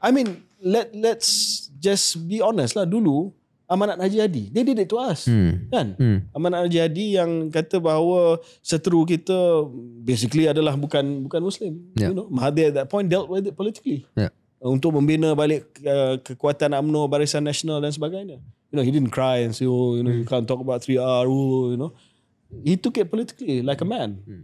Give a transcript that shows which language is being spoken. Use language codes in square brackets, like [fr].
[en] I mean, let's just be honest lah. Dulu Amanat Haji Hadi, they did it to us, kan? [ms] Amanat Haji Hadi yang kata bahawa seteru kita basically adalah bukan Muslim. [en] Mahathir at that point dealt with it politically. [ms] Untuk membina balik kekuatan UMNO, Barisan Nasional dan sebagainya. [en] He didn't cry and say, you can't talk about 3R, He took it politically like a man.